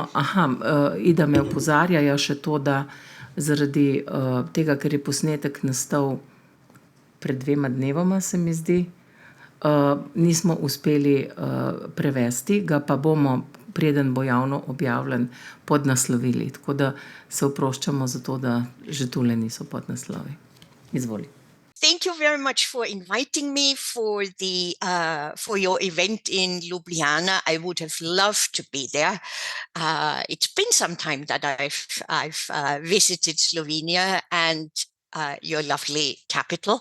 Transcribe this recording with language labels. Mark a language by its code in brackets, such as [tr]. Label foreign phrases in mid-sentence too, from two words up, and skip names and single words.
[sl] Ida me opozarja še to, da zaradi tega, ker je posnetek nastal pred 2 dnevoma, se mi zdi, nismo uspeli prevesti, ga pa bomo, preden bo javno objavljen, podnaslovili. Tako da se oproščamo za to, da že tule niso podnaslovi. Izvoli. [en] Thank you very much for inviting me for your event in Ljubljana. I would have loved to be there. It's been some time that I've visited Slovenia and your lovely capital.